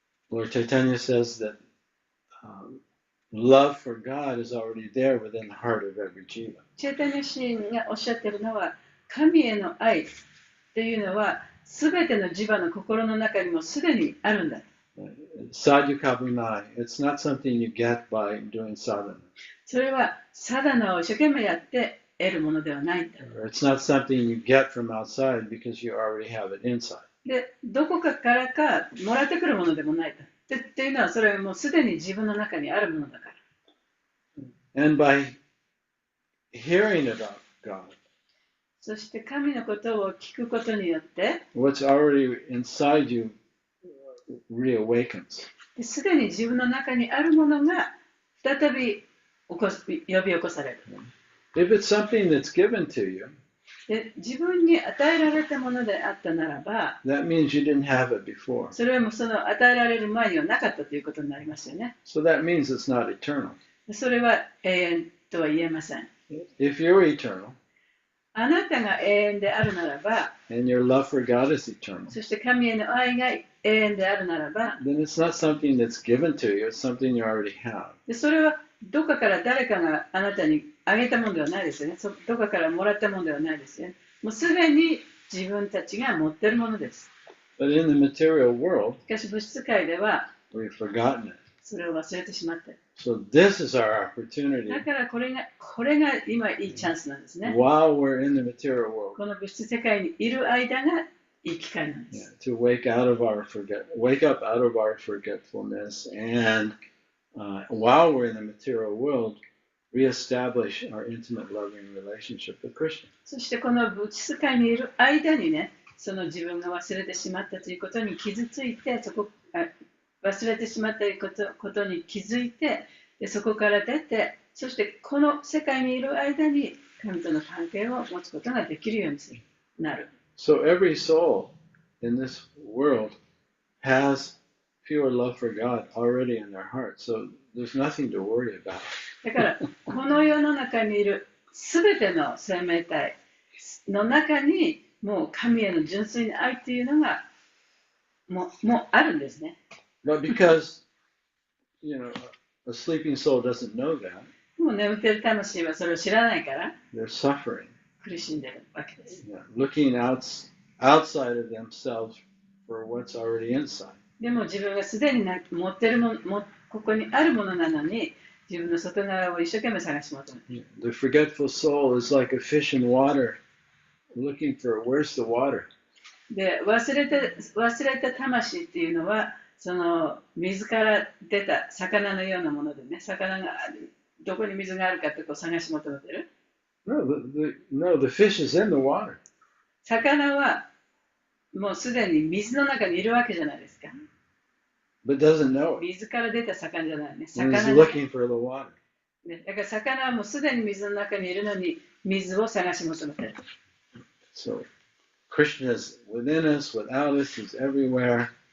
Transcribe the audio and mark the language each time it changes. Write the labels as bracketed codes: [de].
[en] Lord Chaitanya says that love for God is already there within the heart of every jiva. [ja] チェータニャ神がおっしゃっているのは、神への愛というのは、すべてのジバの心の中にもすでにあるんだ。 [en] Sadhu Kabunai, it's not something you get by doing sadhana. [ja] それはサダナを一生懸命やって得るものではないんだ。 [en] It's not something you get from outside because you already have it inside. [ja] で、どこかからかもらってくるものでもないんだ。っていうのは、それはもうすでに自分の中にあるものだから。 [en] And by hearing about God, [ja] そして神のことを聞くことによって、 [en] what's already inside you reawakens. [ja] すでに自分の中にあるものが再び呼び起こされる。 [en] If it's something that's given to you, [ja] で自分に与えられたものであったならば、 [en] that means you didn't have it before. [ja] それはもうその与えられる前にはなかったということになりますよね。 [en] So that means it's not eternal. [ja] それは永遠とは言えません。 [en] If you're eternal, [ja] あなたが永遠であるならば、 [en] and your love for God is eternal, [ja] そして神への愛が永遠であるならば、 [en] then it's not something that's given to you, it's something you already have. [ja] でそれはどこかから誰かがあなたにあげたものではないですよね。どこかからもらったものではないですよね。もうすでに自分たちが持っているものです。 [en] But in the material world, [ja] しかし物質界では [en] we've forgotten it. [ja] それを忘れてしまっている。 [en] So this is our opportunity [ja] だからこれが今いいチャンスなんですね。 [en] while we're in the material world. [ja] この物質世界にいる間がいい機会なんです。 [en] To wake up out of our forgetfulness, and while we're in the material world, reestablish our intimate, loving relationship with Krishna. [ja] そしてこの物質界にいる間にね、その自分が忘れてしまったということに傷ついて、忘れてしまったことに気づいて、でそこから出て、そしてこの世界にいる間に神との関係を持つことができるようになる。 [en] So every soul in this world has pure love for God already in their heart. So there's nothing to worry about. [ja] だからこの世の中にいるすべての生命体の中にもう神への純粋な愛というのがもうあるんですね。 [en] But because, a sleeping soul doesn't know that, [ja] もう眠っている魂はそれを知らないから [en] they're suffering. [ja] 苦しんでいるわけです。 [en] Looking outside of themselves for what's already inside. [ja] でも自分がすでに持っているもの、ここにあるものなのに、自分の外側を一生懸命探し求める。 [en] The forgetful soul is like a fish in water, looking for where's the water. [ja] で、忘れた魂っていうのは、その水から出た魚のようなものでね、魚がどこに水があるかってこう探し求めてる。 [en] No, the fish is in the water. [ja] 魚はもうすでに水の中にいるわけじゃないですか。 [en] but doesn't know it. [ja] 水から出た魚じゃないね。 [en] And he's [ja] 魚が [en] looking for the water. [ja] ね、だから魚はもうすでに水の中にいるのに水を探し求めてる。 [en] So Krishna is within us, without us, he's everywhere.